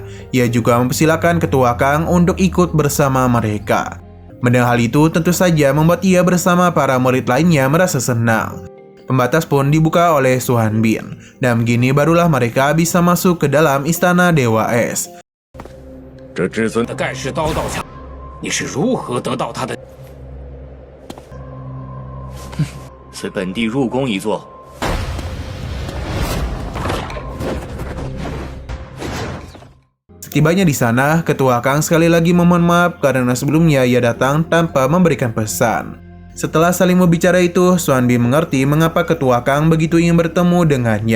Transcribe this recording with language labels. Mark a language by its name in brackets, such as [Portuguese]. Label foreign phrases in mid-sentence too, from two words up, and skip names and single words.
[Indonesian] Ia juga mempersilakan Ketua Kang untuk ikut bersama mereka. Mendengar hal itu tentu saja membuat ia bersama para murid lainnya merasa senang. Pembatas pun dibuka oleh Xuanbin, dan begini barulah mereka bisa masuk ke dalam istana Dewa Es. [Chinese] 这至尊的盖世刀道强，你是如何得到他的？随本地入宫一座。 [Indonesian] Setibanya di sana, Ketua Kang sekali lagi memohon maaf karena sebelumnya ia datang tanpa memberikan pesan. Setelah saling berbicara itu, Xuanbin mengerti mengapa Ketua Kang begitu ingin bertemu dengannya.